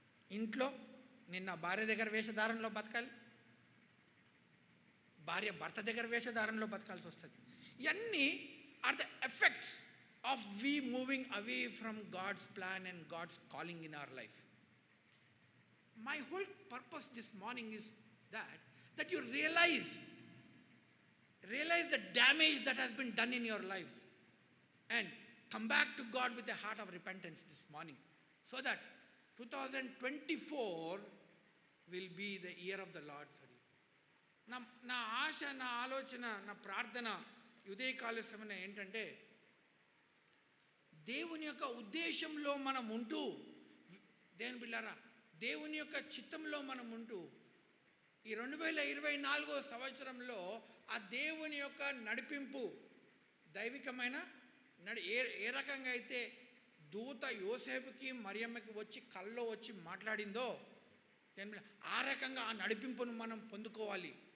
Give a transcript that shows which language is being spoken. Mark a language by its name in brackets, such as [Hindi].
[Telugu] ఇంట్లో నిన్న భార్య దగ్గర వేషధారణలో బతకాలి, భార్య భర్త దగ్గర వేషధారణలో బతకాల్సి వస్తుంది. ఇవన్నీ [English] Are the effects of we moving away from God's plan and God's calling in our life. My whole purpose this morning is that you realize the damage that has been done in your life and come back to God with a heart of repentance this morning, so that 2024 will be the year of the Lord for you. [Telugu] నా ఆశ, నా ఆలోచన, నా ప్రార్థన ఉదయకాల సమయం ఏంటంటే, దేవుని యొక్క ఉద్దేశంలో మనం ఉంటూ, దేవుని బిడ్డలారా, దేవుని యొక్క చిత్తంలో మనం ఉంటూ ఈ 2024 సంవత్సరంలో ఆ దేవుని యొక్క నడిపింపు, దైవికమైన ఏ రకంగా అయితే దూత యోసేపుకి మరియమ్మకి వచ్చి కల్లో వచ్చి మాట్లాడిందో, ఆ రకంగా ఆ నడిపింపును మనం పొందుకోవాలి.